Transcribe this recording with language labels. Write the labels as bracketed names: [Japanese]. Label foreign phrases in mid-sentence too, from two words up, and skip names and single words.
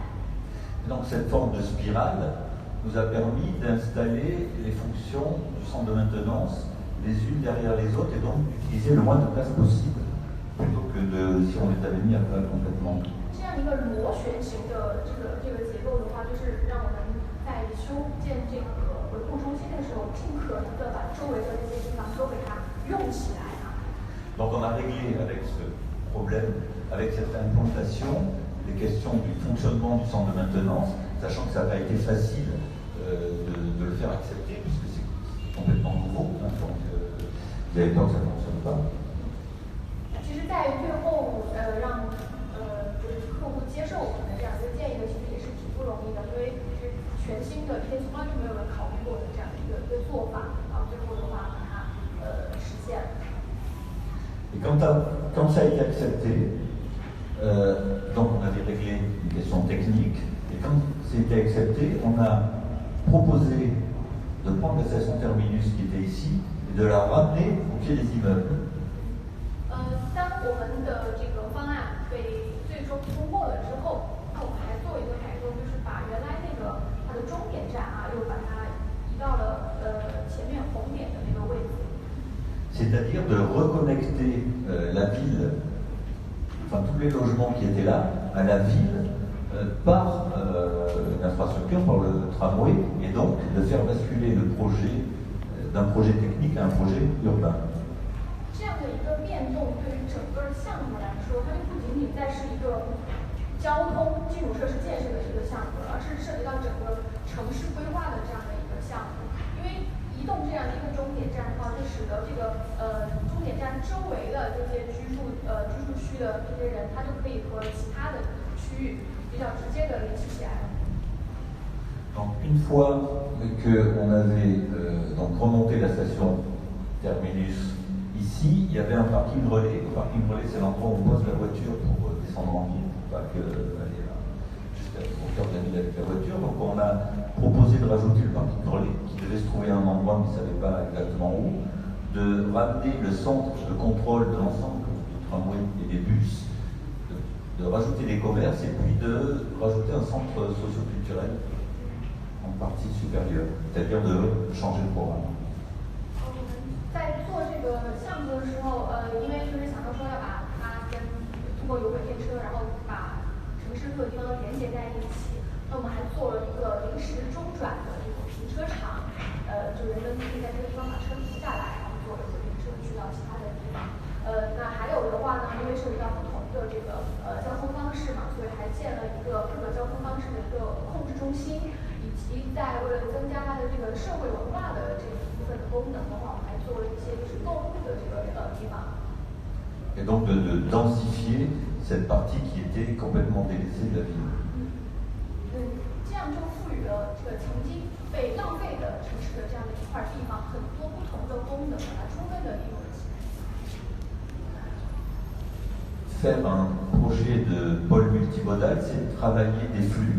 [French] Donc cette forme de spirale nous a permis d'installer les fonctions du centre de maintenance les unes derrière les autres et donc d'utiliser le moins de place possible plutôt que si on les avait mis à plat complètement. [Chinese] 这样一个螺旋形的这个结构的话，就是让我们在修建这个维护中心的时候，尽可能的把周围的这些地方都给它用起来啊。 [French] Donc on a réglé avec ce problème, avec cette implantation, les questions du fonctionnement du centre de maintenance, sachant que ça n'a pas été facile de le faire accepter puisque c'est complètement nouveau, hein, donc vous avez peur que ça ne fonctionne pas. [Chinese] 其实，在最后让就是客户接受我们的这样一个建议的，其实也是挺不容易的，因为是全新的，这些从来就没有人考虑过的这样的一个做法，然后最后的话把它实现了。 [French] Et quand ça a été accepté, donc on avait réglé une question technique, et quand c'était accepté, on a proposé de prendre la station terminus qui était ici et de la ramener au pied des immeubles. [Chinese] 当我们的这个方案被最终通过了之后，那我们还做一个改动，就是把原来那个它的终点站啊，又把它移到了 [French] c'est-à-dire de reconnecter la ville, enfin tous les logements qui étaient là, à la ville par l'infrastructure, par le tramway, et donc de faire basculer le projet d'un projet technique à un projet urbain. [Chinese] 这样的一个变动对于整个项目来说，它就不仅仅再是一个交通基础设施建设的一个项目，而是涉及到整个城市规划的这样的一个项目。因为移动这样的一个终点站的话，就使得这个终点站周围的这些居住区的这些人，他就可以和其他的区域比较直接的联系起来了。 [French] Donc une fois qu'on avait donc remonté la station terminus ici, il y avait un parking relais. Le parking relais, c'est l'endroit où on pose la voiture pour descendre en ville, pas que aller au cœur de la ville avec la voiture. Donc on a proposé de rajouter le parking relais qui devait se trouver à un endroit, mais on ne savait pas exactement où, de ramener le centre de contrôle de l'ensemble du tramway et des bus, de rajouter des commerces et puis de rajouter un centre socio-culturel en partie supérieure, c'est-à-dire de changer le programme. [Chinese] 我们在做这个项目的时候，因为就是想到说要把它通过有轨电车，然后把城市各个地方都连接在一起。那我们还做了一个临时中转的这种停车场，就人们可以在这个地方把车停下来，然后坐有轨电车去到其他的地方。那还有的话呢，因为涉及到不同的这个交通方式嘛，所以还建了一个各个交通方式的一个控制中心。以及在为了增加它的这个社会文化的这一部分的功能的话，我们还做了一些就是购物的这个地方。 [French] Et donc de densifier cette partie qui était complètement délaissée de la ville. [Chinese] 这样就赋予了这个曾经被浪费的城市的这样的一块地方很多不同的功能，把它充分的利用了起来。 [French] Faire un projet de pôle multimodal, c'est travailler des flux.